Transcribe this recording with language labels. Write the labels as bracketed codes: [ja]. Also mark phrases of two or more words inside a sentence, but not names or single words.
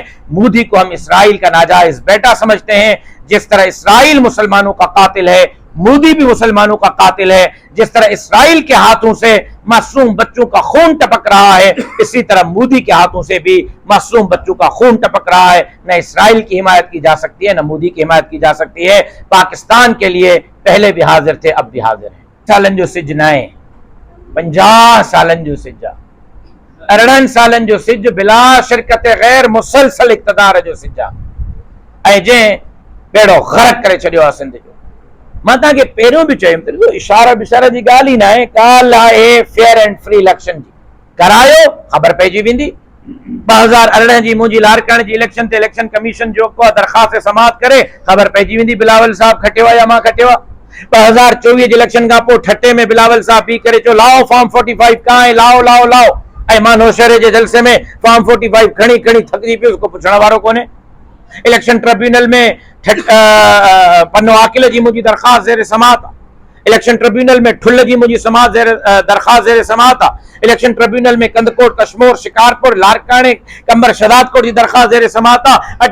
[ur] مودی کو ہم اسرائیل کا ناجائز بیٹا سمجھتے ہیں، جس طرح اسرائیل مسلمانوں کا قاتل ہے، مودی بھی مسلمانوں کا قاتل ہے۔ جس طرح اسرائیل کے ہاتھوں سے معصوم بچوں کا خون ٹپک رہا ہے، اسی طرح مودی کے ہاتھوں سے بھی معصوم بچوں کا خون ٹپک رہا ہے۔ نہ اسرائیل کی حمایت کی جا سکتی ہے، نہ مودی کی حمایت کی جا سکتی ہے۔ پاکستان کے لیے پہلے بھی حاضر تھے، اب بھی حاضر ہیں۔ [sd] سالن جو سجنائیں 50 سالن جو سجا، 18 سالن جو سج بلا شرکت غیر مسلسل اقتدار جو سجا، اے جیں بیڑو غرق کرے چھڑیو سندھ جو मां तव्हांखे पहिरियों बि चयुमि, इशारा बिशारा जी ॻाल्हि ई न आहे, ॻाल्हि आहे [en] fair and free election [sd] जी। करायो ख़बर पइजी वेंदी। 2018 जी मुंहिंजी लारकाणे जी इलेक्शन ते [en] election commission [sd] जो को दरख़्वास्त समाअत करे ख़बर पइजी वेंदी बिलावल साहब खटियो आहे या मां खटियो आहे। 2024 जी इलेक्शन खां पोइ ठटे में बिलावल साहब बि करे चयो [ur] لاؤ فارم 45 کہاں ہے، لاؤ لاؤ لاؤ, [sd] ऐं मां नौशहरे जे जलसे में फॉर्म 45 खणी खणी थकिजी पियो, को पुछण वारो कोन्हे। [en] election tribunal [sd] में पन्नो आकिल जी मुंहिंजी दरख़्वास्त ज़ेर समाअत आहे। [en] election tribunal [sd] में ठुल जी मुंहिंजी समाअत दरख़्वास्त ज़ेर समाअत आहे। [en] election tribunal [sd] में कंदकोट, कश्मोर, शिकारपुर, लारकाणे, कंबर, शदादकोट जी दरख़्वास्त ज़ेर समाअत आहे।